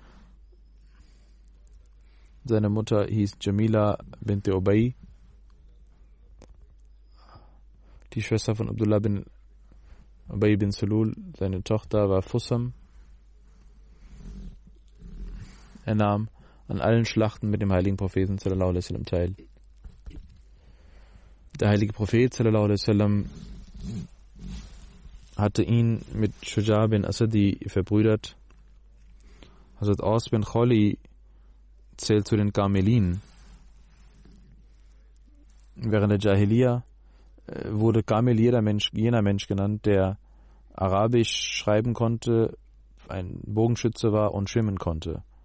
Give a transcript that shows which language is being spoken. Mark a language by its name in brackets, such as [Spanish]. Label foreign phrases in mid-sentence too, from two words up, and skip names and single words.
[German] Seine Mutter hieß Jamila bint Ubay. Die Schwester von Abdullah bin Ubay bin Sulul. Seine Tochter war Fusam. Er nahm an allen Schlachten mit dem heiligen Propheten [Arabic] صلى الله عليه وسلم [German] teil. Der heilige Prophet [Arabic] صلى الله عليه وسلم [German] hatte ihn mit Shuja bin Asadi verbrüdert. Hazrat Aus bin Khawli zählt zu den Karmelin. Während der Jahiliya wurde Kamel jener Mensch genannt, der Arabisch schreiben konnte, ein Bogenschütze war und schwimmen konnte.